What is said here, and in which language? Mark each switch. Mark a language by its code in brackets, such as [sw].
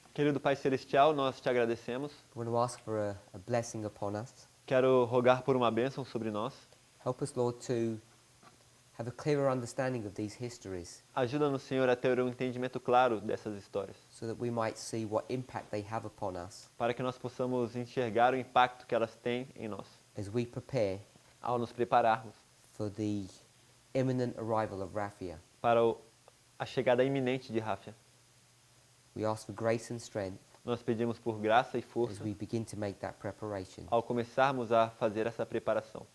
[pt] Querido Pai Celestial, nós te agradecemos. [en] We want to ask for a blessing upon us. [pt] Quero rogar por uma bênção sobre nós. [en] Help us, Lord, to have a clearer understanding of these histories, [pt] Ajuda-nos, Senhor, a ter um entendimento claro dessas histórias, [en] so that we might see what impact they have upon us [pt] para que nós possamos enxergar o impacto que elas têm em nós, [en] as we prepare [pt] ao nos prepararmos [en] for the imminent arrival of Rafia. [pt] para a chegada iminente de Ráfia. [en] We ask for grace and strength [pt] Nós pedimos por graça e [en] as [pt] força [en] we begin to make that preparation. [pt] ao começarmos a fazer essa preparação.